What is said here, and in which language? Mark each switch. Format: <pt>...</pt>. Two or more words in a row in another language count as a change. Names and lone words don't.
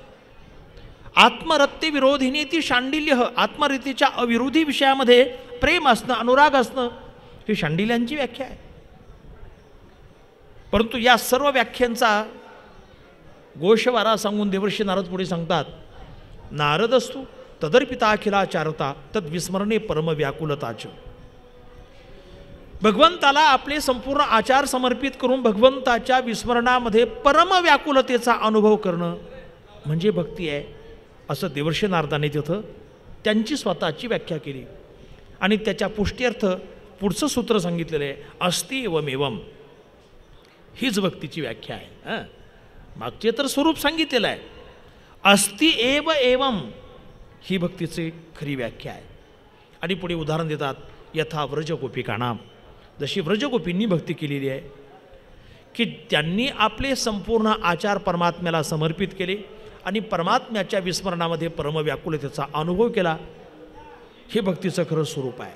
<sa>आत्मरत्ती विरोधिनी ती शांडिल्य.</sa> <mr>आत्मरतीच्या अविरोधी विषयामध्ये प्रेम असणं, अनुराग असणं ही शांडिल्यांची व्याख्या आहे. परंतु या सर्व व्याख्यांचा गोषवारा सांगून देवर्षी नारद पुढे सांगतात,</mr> <sa>नारदस्तु तदर्पिता अखिलाचारता तद्विस्मरणे परम व्याकुलताच.</sa> <mr>भगवंताला आपले संपूर्ण आचार समर्पित करून भगवंताच्या विस्मरणामध्ये परम व्याकुलतेचा अनुभव करणं म्हणजे भक्ती आहे असं देवर्षी नारदाने तिथं त्यांची स्वतःची व्याख्या केली. आणि त्याच्या पुष्ट्यर्थ पुढचं सूत्र सांगितलेलं आहे,</mr> <sa>अस्ति एवमेवम.</sa> <mr>हीच भक्तीची व्याख्या आहे. मागचे तर स्वरूप सांगितलेलं आहे.</mr> <sa>अस्ति एव एवम</sa> <mr>ही भक्तीची खरी व्याख्या आहे. आणि पुढे उदाहरण देतात,</mr> <sa>यथा व्रजगोपिकाणाम.</sa> <mr>जशी व्रजगोपींनी भक्ती केलेली आहे की त्यांनी आपले संपूर्ण आचार परमात्म्याला समर्पित केले आणि परमात्म्याच्या विस्मरणामध्ये परमव्याकुलतेचा अनुभव केला, हे भक्तीचं खरं स्वरूप आहे.</mr>